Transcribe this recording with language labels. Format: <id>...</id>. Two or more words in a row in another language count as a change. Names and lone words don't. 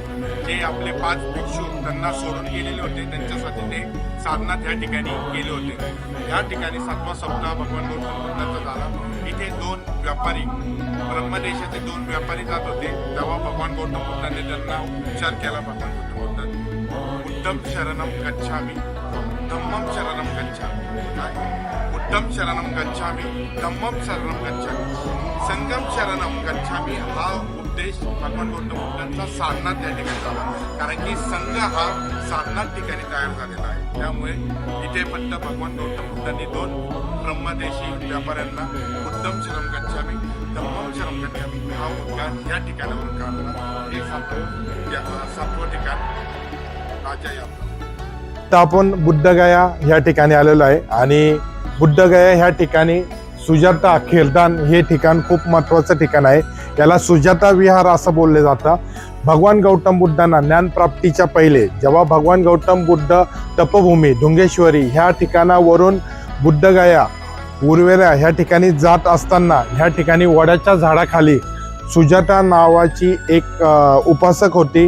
<mr>जे आपले 5 भिक्षू त्यांना सोडून गेलेले होते, त्यांच्यासाठी ते साधना त्या ठिकाणी गेले होते। या ठिकाणी 7वा सप्ताह भगवान गौतम बुद्धांचा झाला। इथे 2 व्यापारी ब्रह्मदेशाचे 2 व्यापारी जात होते, तेव्हा भगवान गौतम बुद्धांनी त्यांना उपचार केला। भगवान गौतम बुद्धांनी</mr> <pi>बुद्धं शरणं गच्छामि धम्मं शरणं गच्छामि बुद्धं शरणं गच्छामि धम्मं शरणं गच्छामि संघं शरणं गच्छामी</pi> <mr>हा उद्देश भगवान गौतम बुद्धांचा सारनाथ या ठिकाणी झाला. कारण की संघ हा सारनाथ ठिकाणी तयार झालेला आहे. त्यामुळे इथे फक्त भगवान गौतम बुद्धांनी 2 ब्रह्मदेशी व्यापाऱ्यांना</mr> <pi>बुद्धम शरणं गच्छामी धम्मम शरणं गच्छामी</pi> <mr>हा उद्गार या ठिकाणावरून काढला. हे 7वं ठिकाण राजा यात्रा. तर आपण बुद्धगया ह्या ठिकाणी आलेलो आहे आणि बुद्धगया ह्या ठिकाणी सुजाता खीरदान हे ठिकाण खूप महत्त्वाचं ठिकाण आहे. याला सुजाता विहार असं बोलले जातं. भगवान गौतम बुद्धांना ज्ञानप्राप्तीच्या पहिले जेव्हा भगवान गौतम बुद्ध तपभूमी ढुंगेश्वरी ह्या ठिकाणावरून बुद्धगया उर्वेरा ह्या ठिकाणी जात असताना ह्या ठिकाणी वडाच्या झाडाखाली सुजाता नावाची एक उपासक होती.</mr>